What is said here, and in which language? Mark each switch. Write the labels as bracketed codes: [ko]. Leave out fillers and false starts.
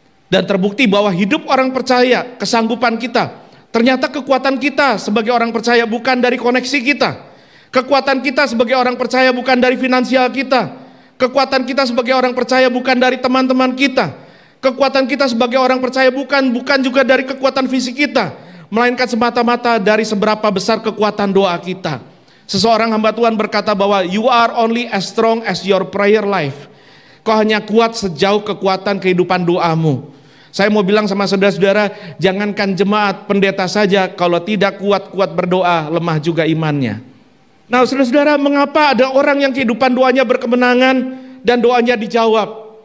[id] Dan terbukti bahwa hidup orang percaya, kesanggupan kita, ternyata kekuatan kita sebagai orang percaya bukan dari koneksi kita. Kekuatan kita sebagai orang percaya bukan dari finansial kita. Kekuatan kita sebagai orang percaya bukan dari teman-teman kita. Kekuatan kita sebagai orang percaya bukan juga dari kekuatan fisik kita, melainkan semata-mata dari seberapa besar kekuatan doa kita. Seseorang hamba Tuhan berkata bahwa [en] you are only as strong as your prayer life. [id] Kau hanya kuat sejauh kekuatan kehidupan doamu. Saya mau bilang sama saudara-saudara, jangankan jemaat, pendeta saja kalau tidak kuat-kuat berdoa, lemah juga imannya. Nah saudara-saudara, mengapa ada orang yang kehidupan doanya berkemenangan dan doanya dijawab?